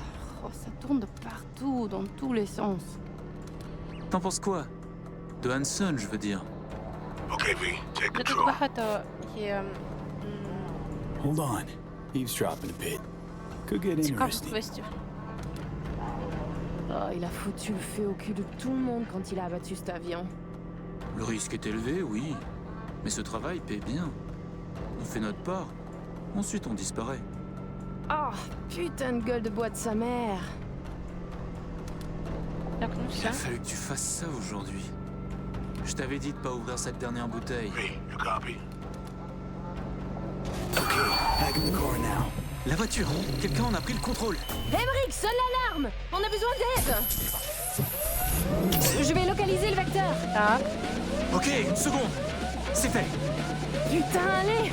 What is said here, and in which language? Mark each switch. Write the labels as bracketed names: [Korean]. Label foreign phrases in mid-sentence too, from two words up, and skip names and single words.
[French] Oh, ça tourne de partout, dans tous les sens. T'en penses quoi? De Hansen, je veux dire. [English] Okay, V, take [Ukrainian] Тут [English] control. [Ukrainian] багато є [English] Hold on. Eavesdropping a bit. Could get [Ukrainian] цікавих [English] interesting. [Ukrainian] квестів. [French] Oh, il a foutu le feu au cul de tout le monde quand il a abattu cet avion. Le risque est élevé, oui. Mais ce travail paie bien. On fait notre part. Ensuite, on disparaît. Oh, putain de gueule de bois de sa mère. [Ukrainian] Так, ну [French] Il [Ukrainian] все. [French] a fallu que tu fasses ça aujourd'hui. Je t'avais dit de pas ouvrir cette dernière bouteille. [English] V, you copy? Okay, back in the car now. [French] La voiture! Quelqu'un en a pris le contrôle! Emmerich, sonne l'alarme! On a besoin d'aide! Je vais localiser le vecteur. [Ukrainian] Так. [French] Ok, une seconde! C'est fait! Putain, allez!